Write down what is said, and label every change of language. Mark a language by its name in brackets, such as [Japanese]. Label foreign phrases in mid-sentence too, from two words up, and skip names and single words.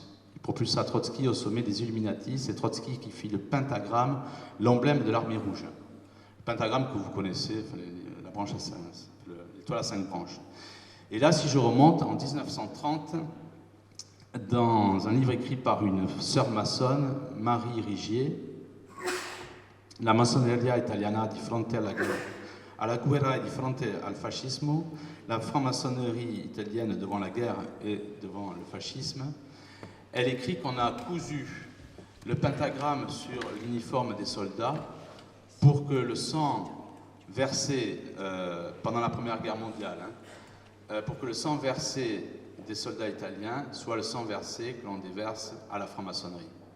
[French] Il propulsa Trotsky au sommet des Illuminati. C'est Trotsky qui fit le pentagramme, l'emblème de l'armée rouge. Le pentagramme que vous connaissez, la branche à 5, l'étoile à 5 branches. Et là, si je remonte en 1930, dans un livre écrit par une sœur maçonne, Marie Rigier, La massoneria italiana di fronte alla guerra e di fronte al fascismo, la franc-maçonnerie italienne devant la guerre et devant le fascisme, elle écrit qu'on a cousu le pentagramme sur l'uniforme des soldats pour que le sang versé pendant la Première Guerre mondiale, pour que le sang versé des soldats italiens soit le sang versé que l'on déverse à la franc-maçonnerie.